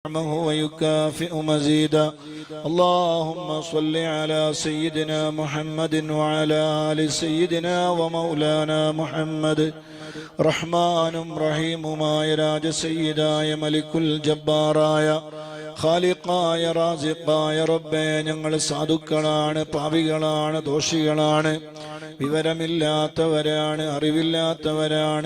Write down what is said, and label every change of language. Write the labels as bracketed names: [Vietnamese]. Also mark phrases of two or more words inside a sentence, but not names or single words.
[Arabic] نعمه ويكافئ مزيدا. اللهم صل على سيدنا محمد وعلى آل سيدنا ومولانا محمد. [Malayalam] റഹ്മാനും റഹീമുമായ രാജസയ്യിദായ മലിക്കുൽ ജബ്ബാറായ ഖാലിഖായ റാസിഖായ റബ്ബേ, ഞങ്ങൾ സാധുക്കളാണ്, പാപികളാണ്, ദോഷികളാണ്, വിവരമില്ലാത്തവരാണ്, അറിവില്ലാത്തവരാണ്.